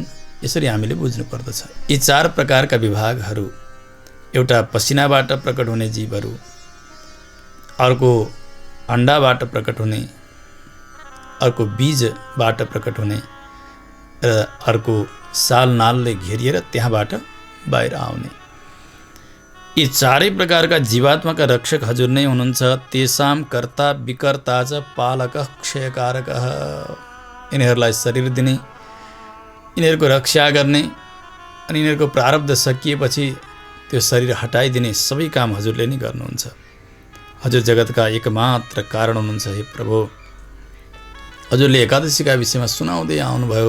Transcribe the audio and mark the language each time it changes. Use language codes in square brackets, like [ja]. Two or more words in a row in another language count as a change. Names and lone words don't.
[ne] यसरी हामीले बुझ्नुपर्दछ। यी 4 प्रकारका विभागहरू, एउटा पसिनाबाट प्रकट हुने जीवहरू, अर्को अण्डाबाट प्रकट हुने, अर्को बीजबाट प्रकट हुने र अर्को साल नालले घेरिएर त्यहाँबाट बाहिर आउने। यी 4 प्रकारका जीवात्माका रक्षक हजुर नै हुनुहुन्छ। [sa] तेषां कर्ता विकर्ता च पालकः क्षयकारकः। [ne] यिनीहरूलाई शरीर दिने, यिनीहरूको रक्षा गर्ने अनि यिनीहरूको प्रारब्ध सकिएपछि त्यो शरीर हटाइदिने सबै काम हजुरले नै गर्नुहुन्छ। हजुर जगतका एकमात्र कारण हुनुहुन्छ। हे प्रभु, हजुरले एकादशीका विषयमा सुनाउँदै आउनुभयो।